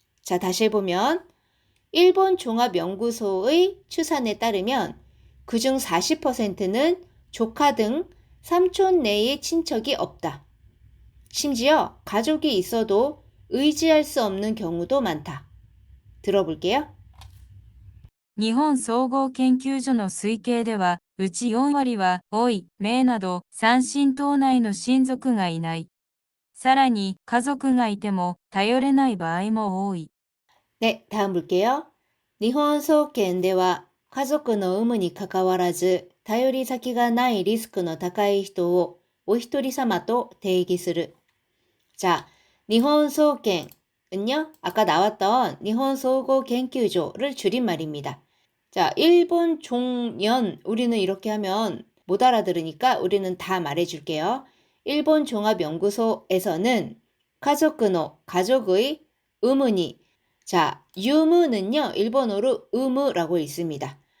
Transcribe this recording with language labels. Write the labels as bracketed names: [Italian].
[Korean] 자, 다시 해보면 일본 종합연구소의 추산에 따르면 그중 40%는 조카 등 삼촌 내의 친척이 없다. 심지어 가족이 있어도 의지할 수 없는 경우도 많다. 들어볼게요. [Japanese] 日本総合研究所の推計では、うち4割は老い、姪など三親等内の親族がいない。さらに家族がいても頼れない場合も多い。 [Korean] 네, 다음 볼게요. [Japanese] 일본総研では家族の有無にかかわらず頼り先がないリスクの高い人をお一人様と定義する。 [Korean] 자, 일본総研은요, 아까 나왔던 일본総合 研究所를 줄임말입니다. 자, 일본 종연, 우리는 이렇게 하면 못 알아들으니까 우리는 다 말해줄게요. 일본 종합연구소에서는 가족의, 가족의 의문이, 자, 유무는요, 일본어로 의무라고 읽습니다.